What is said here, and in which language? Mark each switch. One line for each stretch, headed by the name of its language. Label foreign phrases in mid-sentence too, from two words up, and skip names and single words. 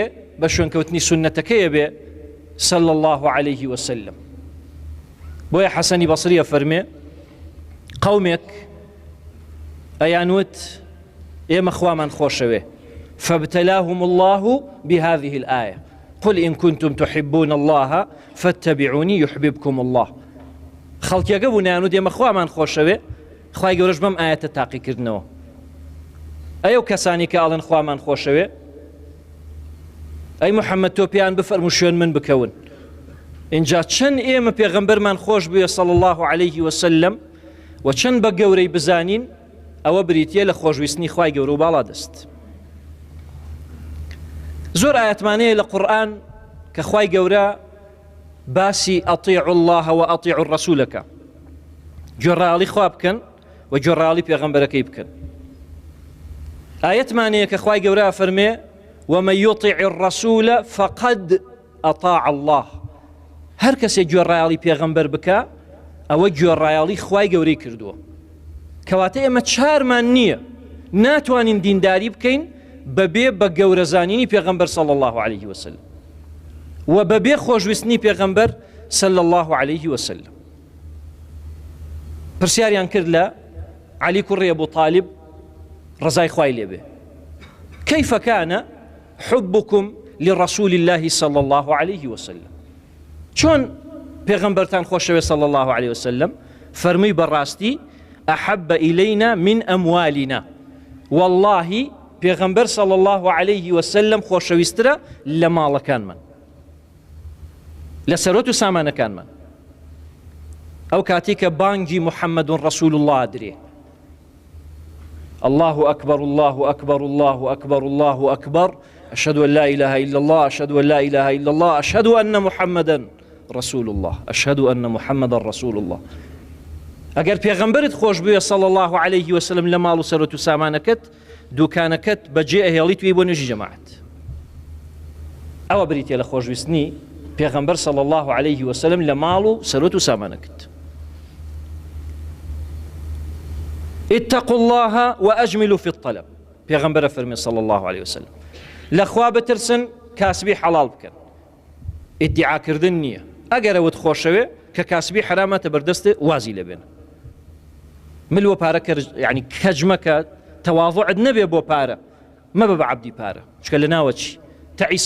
Central Kurdish: بە شوێنکەوتنی سنەتەکەیە بێ
Arabic: صلی الله عليه وسلم.
Central Kurdish: بۆیە حەسەنی بەسریە فەرمێ قەومێک ئەیانوت ئێمە خوامان خۆشەوێ،
Arabic: فابتلاهم الله بهذه الآية قل إن كنتم تحبون الله فاتبعوني يحببكم الله.
Central Kurdish: خەڵکیەکە بوون ئەیانوت ئێمە خوامان خۆشەوێ، خوای گەورەش بەم ئاەتە تاقیکردنەوە. ئەو کەسانی کە ئاڵن خوامان خۆشەوێ، ئەی محەممەد تۆ پێیان بفەرموو شوێن من بکەون. اینجا چەند ئێمە پێغەمبەرمان خۆش بووە
Arabic: صلی الله عليه وسلم،
Central Kurdish: و چەند بە گەورەی بزانین، ئەوە بریتیە لە خۆشویستنی خوای گەورە و باڵا دەست. زۆر ئاەتمانەیە لە قورئان کە خوای گەورە باسی
Arabic: ئەطیعوا الله و ئەطیعوا الرەسوولەکە،
Central Kurdish: گوێڕایەڵی خوا بکەن و گوێڕایەڵی پێغەمبەرەکەی بکەن. ئاەتمانەیە کە خوای گەورە فەرمێ:
Arabic: ومن يطع الرسول فقد أطاع الله.
Central Kurdish: هەر کەسێک گوێڕایەڵی پێغەمبەر بکە، ئەوە گوێڕایەڵی خوای گەورەی کردووە. کەواتە ئێمە چارمان نییە ناتوانین دینداری بکەین بەبێ بە گەورەزانینی پێغەمبەر
Arabic: صلی الله عليه وسلم
Central Kurdish: و بەبێ خۆشویستنی پێغەمبەر
Arabic: صلی الله عليه وسلم.
Central Kurdish: پرسیاریان کرد لە عەلی کوڕی ئەبوو طالب ڕزای خوای لێبێ:
Arabic: كيف كان حبكم لرسول الله صلى الله عليه وسلم؟
Central Kurdish: چۆن پێغەمبەرتان خۆشەوێ
Arabic: صلی الله عليه وسلم؟
Central Kurdish: فەرمووی بەڕاستی
Arabic: أحب إلينا من أموالنا والله
Central Kurdish: پێغەمبەر
Arabic: صلى الله عليه وسلم
Central Kurdish: خۆشەویسترە لە ماڵەکانمان لە سەرۆت و سامانەکانمان ئەو کاتی کە بانگی محەممەد ڕەسوول الله درێ
Arabic: الله أكبر الله أكبر الله أكبر الله أكبر أشهد أن لا إله إلا الله أشهد أن لا إله إلا الله أشهد أن محمدا رسول الله أشهد أن محمدا رسول الله
Central Kurdish: ئەگەر پێغەمبەرت خۆش بووە
Arabic: صلى الله عليه وسلم
Central Kurdish: لە ماڵ و سەرۆت و سامانەکەت دوکانەکەت بەجێ ئەهێڵی توی بۆ نوێژی جەماعەت ئەوە بریتە لە خۆشویستنی پێغەمبەر
Arabic: صلى الله عليه وسلم
Central Kurdish: لە ماڵ و سەرۆت و سامانەکەت
Arabic: اتقوا الله وأجملوا في الطلب
Central Kurdish: پێغەمبەر فەرمێ
Arabic: صلى الله عليه وسلم
Central Kurdish: لەخوا بترسن کاسبی حەڵاڵ بکەن ئیدعاکردن نییە ئەگەر ئەوت خۆشەوێ کە کاسبی حرامەتە بەردەستێ وازی لەبێن ملوە پارە یعنی کەج مەکە تەواضعت نەبێ بۆ پارە مەبە بە عەبدی پارە چکە لە ناوە چی تەعیسە